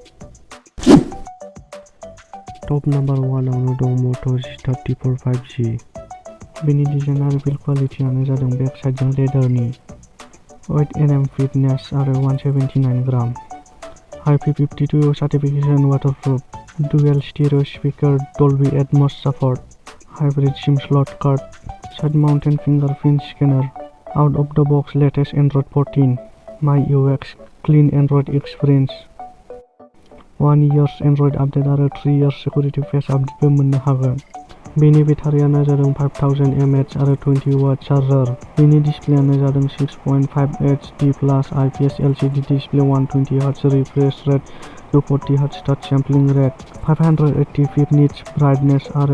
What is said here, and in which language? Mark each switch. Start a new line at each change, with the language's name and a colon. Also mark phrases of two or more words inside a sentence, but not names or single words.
English: top number 1
Bodo: आवनो दं Moto G34 5G बेनि डिजाइन आरो बिल्ड क्वालिटियानो जादों बेक
English: साइडजों लेदारनि 8nm फिटनेस आरो 179 ग्राम IP52 certification waterproof dual stereo speaker Dolby Atmos support hybrid SIM slot card side mounted fingerprint scanner out of the box latest Android 14 MyUX clean Android experience 1 years Android update आरो 3 years security patch update
Bodo: मोननो हागोन। बेनि बेटारियानो जादों 5000 mAh आरो 20
English: watt charger
Bodo: बेनि डिसप्लेआनो जादों 6.5
English: HD plus IPS LCD display
Bodo: 120 Hz
English: refresh rate
Bodo: 240 Hz
English: touch sampling rate
Bodo: 580
English: peak nits brightness
Bodo: आरो